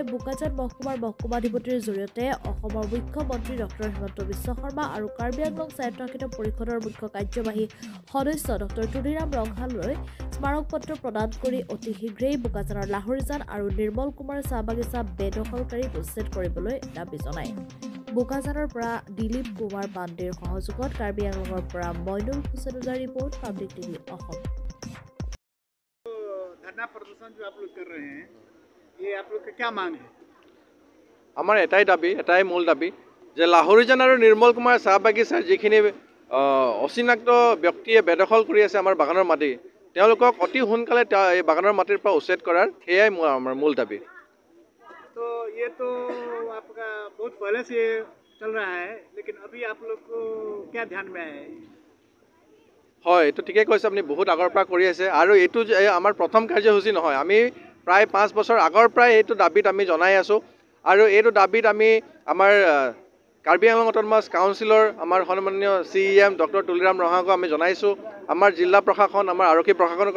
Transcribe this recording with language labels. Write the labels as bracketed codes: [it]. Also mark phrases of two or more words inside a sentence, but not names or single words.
[as] বোকাজান মহকুমাৰ মহকুমাধিপতিৰ জৰিয়তে অসমৰ মুখ্যমন্ত্ৰী ডক্টৰ হিমন্ত বিশ্ব শৰ্মা আৰু কাৰ্বি আংলং স্বায়ত্তশাসিত পৰিষদৰ মুখ্য কাৰ্যবাহী সদস্য ডক্টৰ তুলিৰাম ৰংহালৈ স্মাৰক পত্ৰ প্ৰদান কৰি অতি শীঘ্ৰেই বোকাজানৰ লাহৰীজান আৰু নিৰ্মল কুমাৰ চাহ বাগিচা বেদখলকাৰীক উচ্ছেদ কৰিবলৈ দাবী জনায় বোকাজানৰ পৰা দিলীপ কুমাৰ পাণ্ডেৰ সহযোগত কাৰ্বি আংলঙৰ পৰা মইনুল হুছেইনৰ ৰিপৰ্ট পাব্লিক টিভি অসম [hi] धरना प्रदर्शन जो आप लोग कर रहे हैं ये आप लोग का क्या मांग है [as] আমাৰ এটাই দাবী এটাই মূল দাবী যে লাহৰীজান আৰু নিৰ্মল কুমাৰ চাহ বাগিচাৰ যিখিনি অচিনাক্ত ব্যক্তিয়ে বেদখল কৰি আছে আমাৰ বাগানৰ মাটি তেওঁলোকক অতি সোনকালে এই বাগানৰ মাটিৰ পৰা উচ্ছেদ কৰাৰ সেয়াই আমাৰ মূল দাবী [hi] तो ये तो आपका बहुत पहले से चल रहा है लेकिन अभी आप लोग को क्या ध्यान में आया है [as] হয় এইটো ঠিকে কৈছে আপুনি বহুত আগৰ পৰা কৰি আছে আৰু এইটো আমাৰ প্ৰথম কাৰ্যসূচী নহয় আমি প্ৰায় 5 বছৰ আগৰ পৰাই এইটো দাবীত আমি জনাই আছোঁ আৰু এইটো দাবীত আমি আমাৰ কাৰ্বি আংলং অট'নমাছ কাউন্সিলৰ আমাৰ সন্মানীয় CEM ডক্টৰ তুলিৰাম ৰহাকো আমি জনাইছোঁ আমাৰ জিলা প্ৰশাসন আমাৰ আৰক্ষী প্ৰশাসনকো